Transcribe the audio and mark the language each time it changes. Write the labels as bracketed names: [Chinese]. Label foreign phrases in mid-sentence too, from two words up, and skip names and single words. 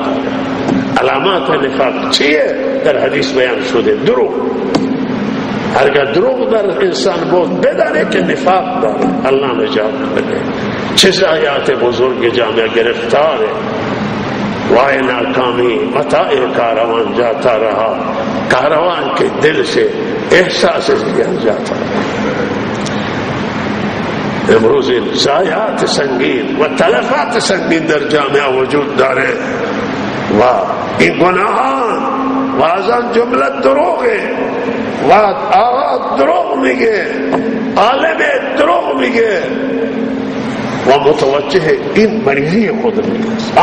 [Persian] علامات نفاق چیه؟ در حدیث بیان شده دروغ. اگر دروغ در انسان بود بدانه که نفاق داره. الله نجات بده. چه ضایعات بزرگ جامعه گرفتاره. [Urdu] وای ناکامی متاع کاروان جاتا رہا، کاروان کے دل سے احساس زیان جاتا رہا. [Persian] امروز این ضایعات سنگین و تلفات سنگین در جامعه وجود داره و این گناهان و از آن جمله دروغه و آقا دروغ میگه، عالم دروغ میگه و متوجه این مریضی خود نیست.